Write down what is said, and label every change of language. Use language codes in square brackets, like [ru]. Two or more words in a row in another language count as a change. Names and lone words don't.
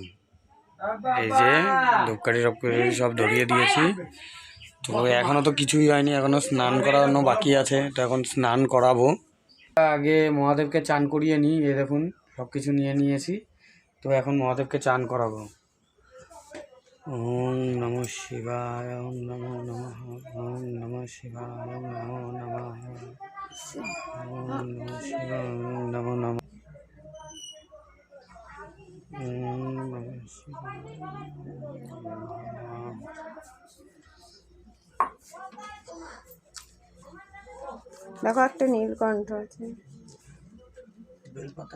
[bn] এই যে ধূপকাঠি সব ধরিয়ে দিয়েছি। তো এখনো তো কিছুই হয়নি, এখনো স্নান করানো বাকি আছে, তো এখন স্নান করাবো। আগে মহাদেবকে চান করিয়ে নিই, এই দেখুন সব কিছু নিয়ে নিয়েছি। তো এখন মহাদেবকে চান করাবো। [sa] ওম নমঃ শিবায়, ওম নমো নমঃ, ওম নমঃ শিবায়, ওম নমো নমঃ, ওম নমঃ শিবায়, ওম নমো নমঃ, ওম নমঃ শিবায়। [bn] দেখো একটা নীলকণ্ঠ আছে, বেলপাতা,